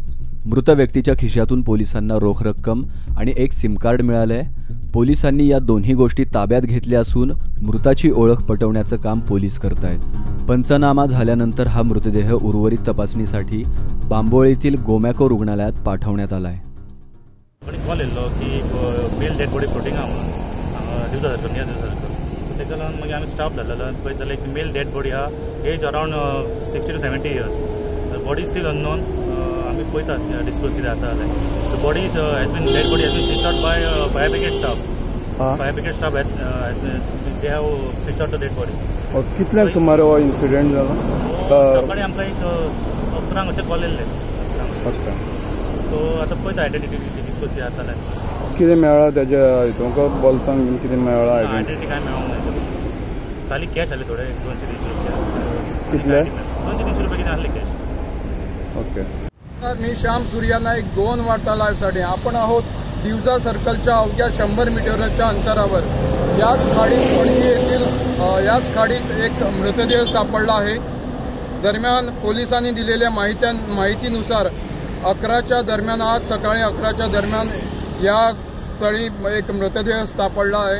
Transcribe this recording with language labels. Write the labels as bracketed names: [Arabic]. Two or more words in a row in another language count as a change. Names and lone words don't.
[Marathi] मृत व्यक्तीच्या खिशातून पोलिसांना रोख रक्कम आणि एक सिम कार्ड मिळाले. पोलिसांनी या दोन्ही गोष्टी ताब्यात घेतल्या असून मृताची ओळख पटवण्याचं काम पोलीस करतायत. पंचनामा झाल्यानंतर हा मृतदेह उर्वरित तपासणीसाठी बांबोळीतील गोमॅको रुग्णालयात पाठवण्यात आलाय. [Konkani] कॉल येयल्लो की [English] male dead body floating [Konkani] आहा म्हणून दिवजा सर्कल नियर दिवजा सर्कल तेका लागून मागीर आमी स्टाफ धाडलेलो आनी पळयत जाल्यार एक [English] male dead body [Konkani] आहा [English] age around 60 to 70 years. body still unknown. [Konkani] आमी पळयतात डिस्पोज कितें जाता जाल्यार [English] the body has been dead body has been fished out by fire brigade staff. fire brigade staff they have fished out the dead body. [Konkani] कितल्याक सुमार हो इन्सिडेंट जाला? सकाळीं आमकां एक 11 अशें कॉल येयल्लें. सो आतां पळयता [English] identity dispose [Konkani] कितें जाता जाल्यार. कितें मेळ्ळा त्याच्या हितूंक बॉल्सांक बीन कितें मेळ्ळा? आयडेंटिटी काय मेळोंक ना. खाली कॅश आसले थोडे 200-300 रुपया. कितले? 200-300 रुपया कितें आसले कॅश. ओके. [Marathi] मी श्याम सूर्या नाईक 2 वार्ता लाईव्हसाठी. आपण आहोत दिवजा सर्कलच्या अवघ्या 100 मीटरच्या अंतरावर. याच खाडीत पणजी येथील याच खाडीत एक मृतदेह सापडला आहे. दरम्यान पोलिसांनी दिलेल्या माहितीनुसार 11च्या दरम्यान आज सकाळी 11च्या दरम्यान या स्थळी एक मृतदेह सापडला आहे.